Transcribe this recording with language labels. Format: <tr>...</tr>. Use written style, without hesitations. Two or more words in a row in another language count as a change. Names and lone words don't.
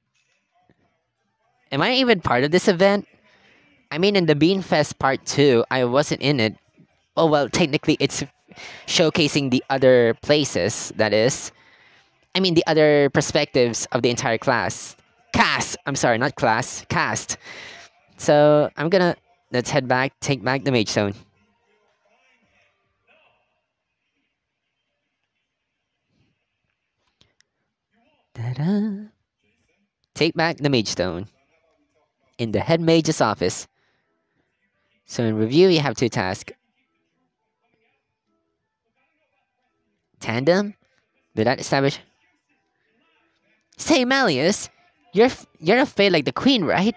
<en>Am I even part of this event? I mean, in the Bean Fest Part 2, I wasn't in it. Oh, well, technically, it's showcasing the other places, that is. I mean, the other perspectives of the entire class. Cast! I'm sorry, not class. Cast. So, let's head back, take back the Magestone. Ta-da. Take back the Magestone. In the head mage's office. So in review, you have two tasks. Tandem? Did that establish? Say, Malleus, you're a fae like the queen, right?</en>